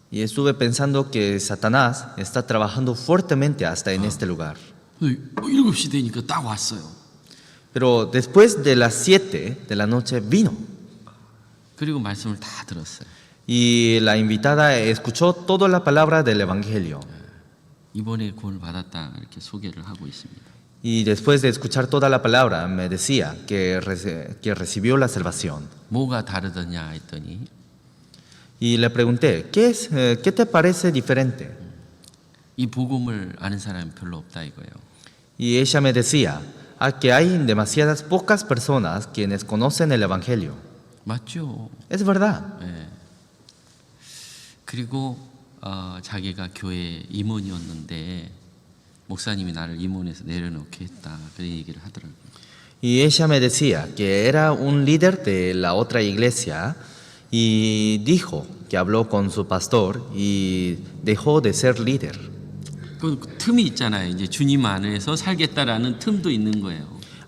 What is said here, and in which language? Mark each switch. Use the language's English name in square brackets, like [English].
[Spanish] Y estuve pensando que Satanás está trabajando fuertemente hasta en este lugar. [Korean] 7시 되니까 딱 왔어요. [Spanish] Pero después de las 7 de la noche vino. [Korean] 그리고 말씀을 다 들었어요. [Spanish] Y la invitada escuchó toda la palabra del Evangelio. [Korean] 이번에 구원을 받았다 이렇게 소개를 하고 있습니다. [Spanish] Y después de escuchar toda la palabra me decía que recibió la salvación. [Korean] 뭐가 다르더냐 했더니 [Spanish] Y le pregunté, ¿qué te parece diferente? [Korean] 이 복음을 아는 사람이 별로 없다 이거예요. [Spanish] Y ella me decía que hay demasiadas pocas personas quienes conocen el Evangelio. [Korean] 맞죠? [Spanish] Es verdad. [Korean] 그리고 자기가 교회 임원이었는데 목사님이 나를 임원에서 내려놓게 했다 그런 얘기를 하더라고요. [Spanish] Y ella me decía que era un líder de la otra iglesia y dijo que habló con su pastor y dejó de ser líder. [Korean] 그 틈이 있잖아요. 이제 주님 안에서 살겠다라는 틈도 있는 거예요.